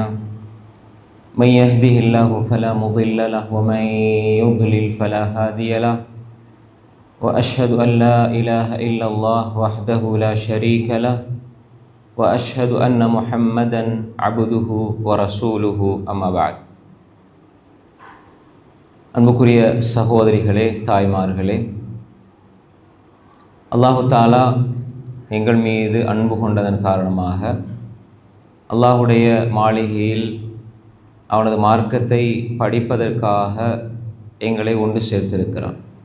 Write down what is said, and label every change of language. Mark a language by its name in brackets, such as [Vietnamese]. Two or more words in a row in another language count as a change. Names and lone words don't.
[Arabic] من يهده الله فلا مضل له ومن يضلل فلا هادي له. وأشهد أن لا إله إلا الله وحده لا شريك له وأشهد أن محمدا عبده ورسوله أما بعد. [Tamil] அன்புக்குரிய சகோதரிகளே, தாய்மார்களே, அல்லாஹு தாலா எங்கள் மீது அன்பு கொண்டதன் காரணமாக அல்லாஹுடைய மாளிகையில் அவனது மார்க்கத்தை படிப்பதற்காக எங்களை ஒன்று சேர்த்திருக்கிறான்.